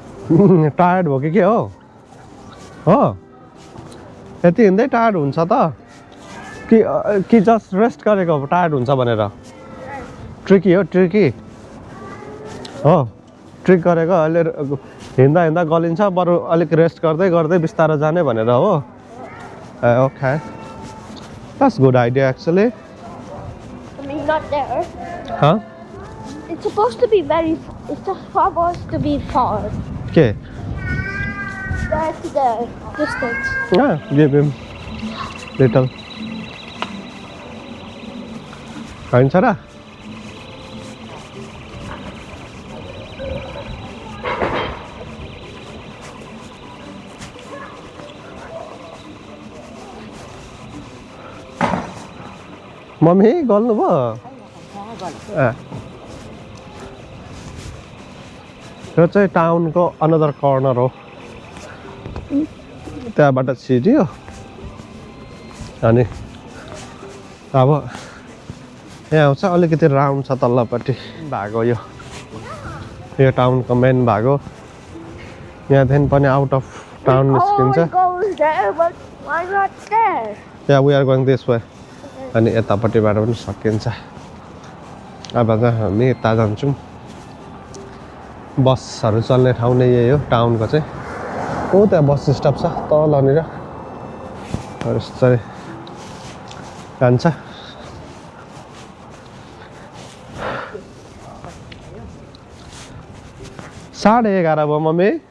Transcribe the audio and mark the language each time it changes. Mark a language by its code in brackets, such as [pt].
[ne] Tired भयो कि के हो यति हिँड्दै टायर्ड हुन्छ त कि जस्ट रेस्ट गरेको टायर्ड हुन्छ भनेर ट्रिकी हो ट्रिकी हो ट्रिक गरेको अहिले हिँड्दा हिँड्दा गलिन्छ बरु अलिक रेस्ट गर्दै गर्दै बिस्तारो जाने भनेर हो [en] Okay that's good idea actually I mean, not there. huh It's supposed to be it's supposed to be far. [ne] के [en] That's the distance. yeah give him little [ne] खाइन्छ र मम्मी गल्नुभयो यो चाहिँ टाउनको अनदर कर्नर हो त्यहाँबाट छिर्यो अनि अब यहाँ आउँछ अलिकति राउन्ड छ तल्लोपट्टि भाग हो यो टाउनको मेन भाग हो यहाँदेखि पनि [en] out of town [ne] निस्किन्छ [en] Goes there, but why not there? या we are going this way [ne] अनि यतापट्टिबाट पनि सकिन्छ अब चाहिँ हामी यता जान्छौँ बसहरू चल्ने ठाउँ नै यही हो टाउनको चाहिँ ओ त्यहाँ बस स्टप छ तलनिर यस्तै जान्छ 11:30 भयो मम्मी